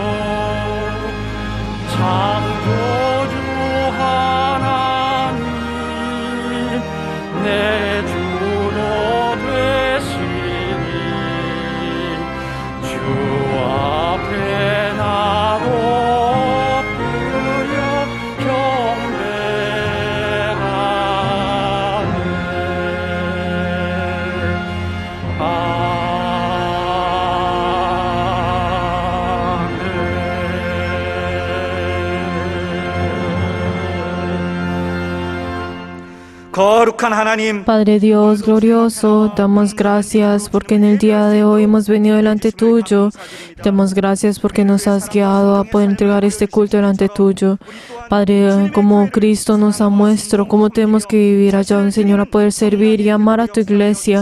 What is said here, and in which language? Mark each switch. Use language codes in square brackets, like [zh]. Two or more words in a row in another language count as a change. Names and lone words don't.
[ko] 창조주 하나님 내 주로 되시니 주 앞에 나도 엎드려 경배하네. 거룩한 하나님, [es] Padre Dios glorioso, damos gracias porque en el día de hoy hemos venido delante tuyo. Damos gracias porque nos has guiado a poder entregar este culto delante tuyo. Padre, como Cristo nos ha mostrado cómo tenemos que vivir allá, un Señor, a poder servir y amar a tu iglesia.